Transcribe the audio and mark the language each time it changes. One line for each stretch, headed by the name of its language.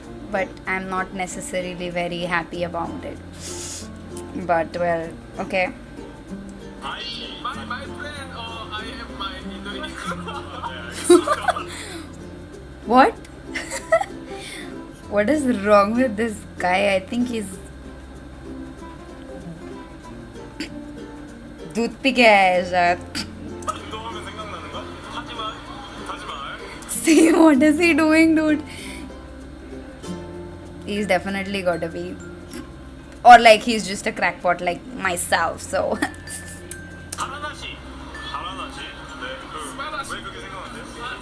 English: But I'm not necessarily very happy about it. But well, okay. My friend, I have my Indonesian. What? What is wrong with this guy? I think he's
Hindi: दूध P के आया है शायद.
Korean: 운동하면 생각나는 거? 하지만.
English: See, what is he doing, dude? He's definitely gotta be, or like he's just a crackpot like myself. So
Korean: 하라나시. 네. 왜 그렇게 생각하는데요?